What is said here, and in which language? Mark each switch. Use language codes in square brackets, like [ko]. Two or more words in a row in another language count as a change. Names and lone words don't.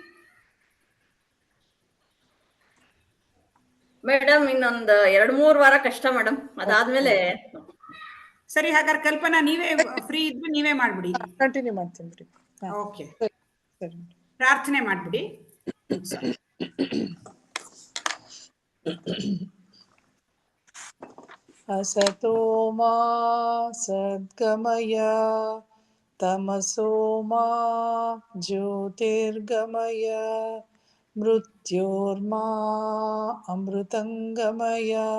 [kn] ಮೇಡಮ್ ಇನ್ನೊಂದು 2-3 ವಾರ ಕಷ್ಟ ಮೇಡಮ್, ಅದಾದ್ಮೇಲೆ. ಸರಿ, ಹಾಗಾದ್ರೆ ಕಲ್ಪನಾ ನೀವೇ ಫ್ರೀ ಇದ್ರೆ ನೀವೇ ಮಾಡ್ಬಿಡಿ. ಕಂಟಿನ್ಯೂ ಮಾಡ್ತೀನಿ ಬಿಡಿ. ಓಕೆ, ಸರಿ. ಪ್ರಾರ್ಥನೆ ಮಾಡ್ಬಿಡಿ. [sa] असतो मा सद्गमय तमसो मा ज्योतिर्गमय मृत्योर्मा अमृतंगमय।